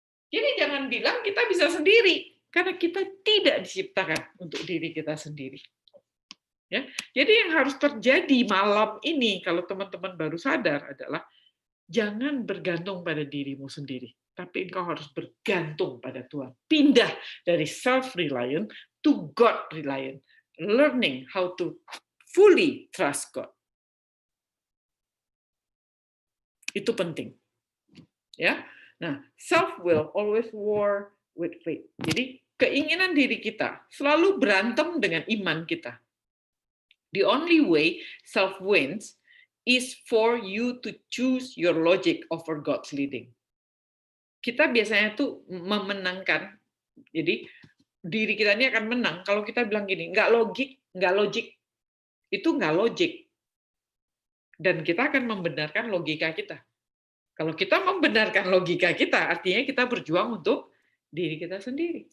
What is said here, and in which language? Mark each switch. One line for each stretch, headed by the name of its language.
Indonesian: Jadi jangan bilang kita bisa sendiri. Karena kita tidak diciptakan untuk diri kita sendiri. Ya, jadi yang harus terjadi malam ini, kalau teman-teman baru sadar adalah jangan bergantung pada dirimu sendiri, tapi engkau harus bergantung pada Tuhan. Pindah dari
English: self-reliant to God-reliant, learning how to fully trust God.
Indonesian: Itu penting. Ya. Nah,
English: self will always war with faith.
Indonesian: Jadi keinginan diri kita selalu berantem dengan iman kita.
English: The only way self wins is for you to choose your logic over God's leading.
Indonesian: Kita biasanya tuh memenangkan, jadi diri kita ini akan menang kalau kita bilang gini, nggak logik, itu nggak logik. Dan kita akan membenarkan logika kita. Kalau kita membenarkan logika kita, artinya kita berjuang untuk diri kita sendiri.